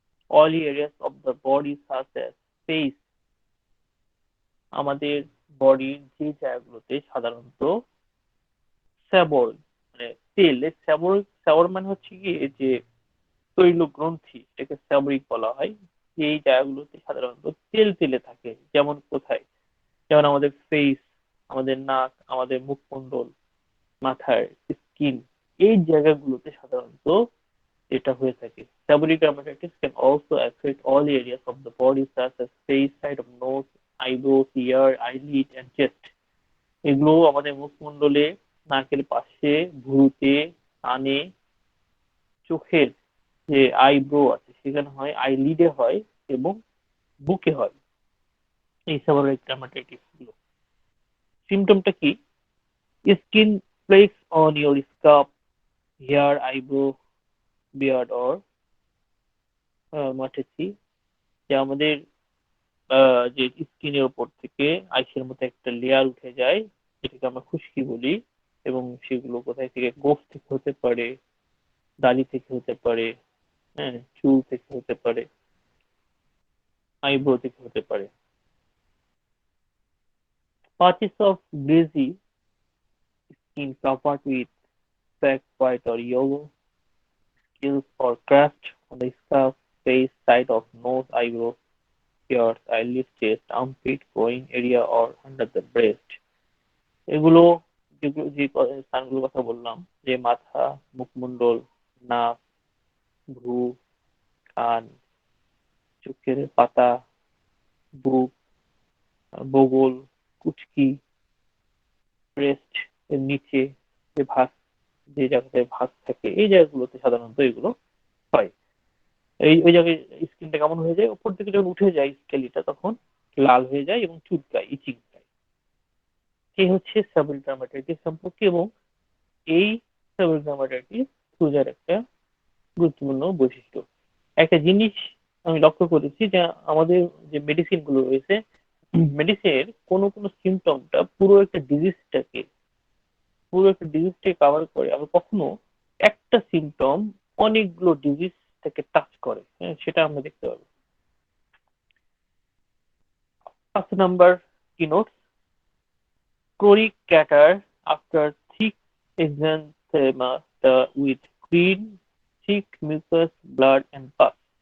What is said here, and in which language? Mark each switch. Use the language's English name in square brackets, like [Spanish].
[English] all areas of the body such as face, [Bangla] আমাদের বডির যে জায়গাগুলোতে সাধারণত শ্যাবল মানে তেল, শ্যাবল মানে হচ্ছে কি যে তৈল গ্রন্থি, এটাকে শ্যাবরিক বলা হয়। এই জায়গাগুলোতে সাধারণত তেল তেলে থাকে। যেমন কোথায়? যেমন আমাদের ফেস, আমাদের নাক, আমাদের মুখমণ্ডল, মাথার স্কিন, এই জায়গাগুলোতে সাধারণত এটা হয়ে থাকে। [English] Seborrheic dermatitis can also affect all areas of the body such as face, side of nose, eyebrows, ear, eyelid and chest. [Bangla] এগুলো আমাদের মুখমণ্ডলে, নাকের পাশে, ভ্রুতে, কানে, চোখের যে আইব্রো আছে সেখানে হয়, আইলিডে হয় এবং বুকে হয় এই সেবরিক ডার্মাটাইটিস গুলো। সিমটমটা কি? [English] skin flakes on your scalp, hair, eyebrow, beard or moustache, [Bangla] যে আমাদের যে স্কিনের উপর থেকে আইসের মতো একটা লেয়ার উঠে যায়, যেটাকে আমরা খুশকি বলি, এবং সেগুলো কোথায় থেকে? গোফ থেকে হতে পারে, দাড়ি থেকে হতে পারে, হ্যাঁ, চুল থেকে হতে পারে, আইব্রো থেকে হতে পারে। [English] Patches of greasy skin covered with black, white or yellow scales or crust on the scalp, face, side of nose, eyebrows, ears, eyelids, chest, armpit, groin area or under the breast. [Bangla] এগুলো যেগুলো যে স্থানগুলোর কথা বললাম, যে মাথা, মুখমণ্ডল, নাক, ভ্রু, কান, চোখের পাতা, বুক, বগল, কুচকি, ব্রেস্ট এর নিচে যে ভাঁজ, যে জায়গাটায় ভাঁজ থাকে, এই জায়গাগুলোতে সাধারণত এগুলো হয়। ওই জায়গায় স্কিনটা কেমন হয়ে যায়? উপর থেকে যখন উঠে যায় স্কেলিটা, তখন লাল হয়ে যায় এবং চুলকায়, ইচিং হয়। এই হচ্ছে সেবরিক ডার্মাটাইটিস সম্পর্কে, এবং এই সেবরিক ডার্মাটাইটিস সোজার একটা গুরুত্বপূর্ণ বৈশিষ্ট্য। একটা জিনিস আমি লক্ষ্য করেছি যে আমাদের যে মেডিসিন গুলো রয়েছে, মেডিসিনের কোনো কোনো সিমটমটা পুরো একটা ডিজিজটাকে কভার করে, আবার কখনো একটা সিমটম অনেকগুলো ডিজিজটাকে টাচ করে। হ্যাঁ, সেটা আমরা দেখতে পাবো। [English] First number denotes chronic catarrh after thick exanthema with green, thick mucus, blood and pus.